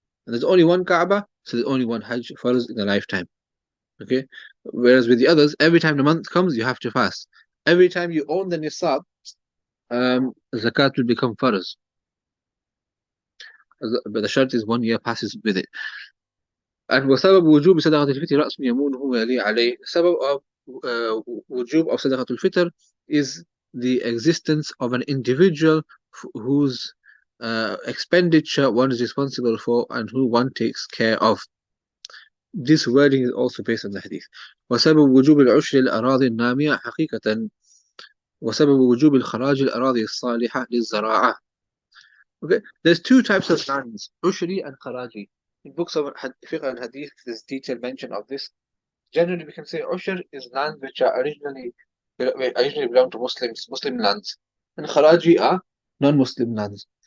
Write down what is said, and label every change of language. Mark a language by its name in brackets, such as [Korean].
[English] And there's only one Kaaba, so there's only one Hajj farz in a lifetime. Okay? Whereas with the others, every time the month comes, you have to fast. Every time you own the nisab, zakat will become farz. But the shart is 1 year passes with it. [Arabic] And وسبب وجوب صدقة الفطر رأس يمونه ويلي عليه. [English] Sabab of wujub of صدقة الفطر is the existence of an individual whose expenditure one is responsible for and who one takes care of. This wording is also based on the hadith. [Arabic] وسبب وجوب العشر الأراضي النامية حقيقة وسبب وجوب الخراج الأراضي الصالحة للزراعة. [English] Okay, there's two types of lands, ushri and kharaji. In books of fiqh and hadith, there's detailed mention of this. Generally, we can say ushr is lands which are originally belong to Muslim lands, and kharaji are non-Muslim lands.